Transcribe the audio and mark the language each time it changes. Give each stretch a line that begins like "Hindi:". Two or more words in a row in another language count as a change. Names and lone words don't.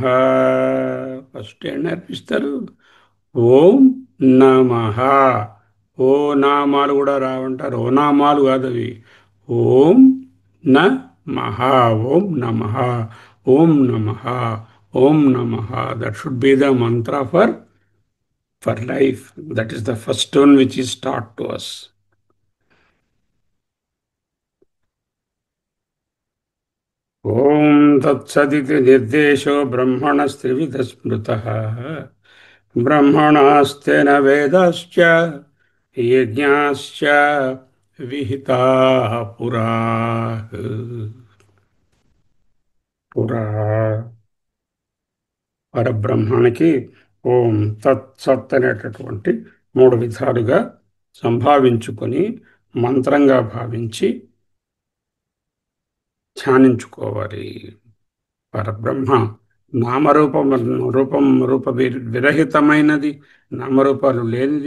Telugu: ఫస్ట్ ఏం నేర్పిస్తారు?
Sanskrit: ఓం నమః.
Telugu: ఓ నామాలు కూడా రావంటారు. ఓ నామాలు కాదు అవి.
Sanskrit: ఓం నమః. ఓం నమః. ఓం నమః. ओम् नमः.
English: That should be the mantra for life. That is the first one which is taught to us.
Sanskrit: ओम् तत्सदिति निर्देशो ब्रह्मणस्त्रिविधः स्मृतः ब्राह्मणास्तेन वेदाश्च यज्ञाश्च विहिताः पुरा
Telugu: Pura పరబ్రహ్మానికి
Sanskrit: ఓం తత్ సత్
Telugu: అనేటటువంటి మూడు విధాలుగా సంభావించుకొని మంత్రంగా భావించి ధ్యానించుకోవాలి. పరబ్రహ్మ నామరూపం విరహితమైనది, నామరూపాలు లేనిది.